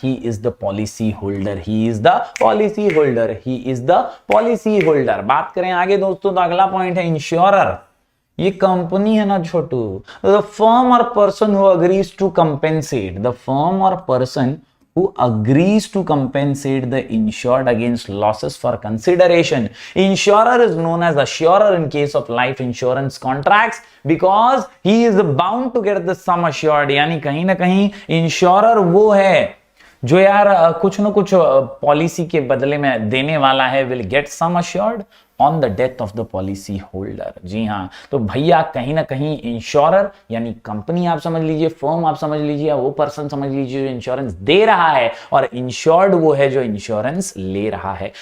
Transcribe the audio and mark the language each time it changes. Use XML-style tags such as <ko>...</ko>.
<en>He is the policy holder, he is the policy holder, he is the policy holder.</en> <hi>बात करें आगे दोस्तों, तो अगला पॉइंट है इंश्योरर। ये कंपनी है ना छोटू,</hi> <en>The firm or person who agrees to compensate, the firm or person who agrees to compensate the insured against losses for consideration. Insurer is known as assurer in case of life insurance contracts because he is bound to get the sum assured।</en> <hi>यानी कहीं ना कहीं insurer वो है जो यार कुछ ना कुछ पॉलिसी के बदले में देने वाला है।</hi> <en>Will get sum assured on the death of the policy holder.</en> <hi>जी हाँ, तो भैया कहीं ना कहीं इंश्योरर यानी कंपनी आप समझ लीजिए, फर्म आप समझ लीजिए, वो पर्सन समझ लीजिए जो इंश्योरेंस दे रहा है, और इंश्योर्ड वो है जो इंश्योरेंस ले रहा है।</hi>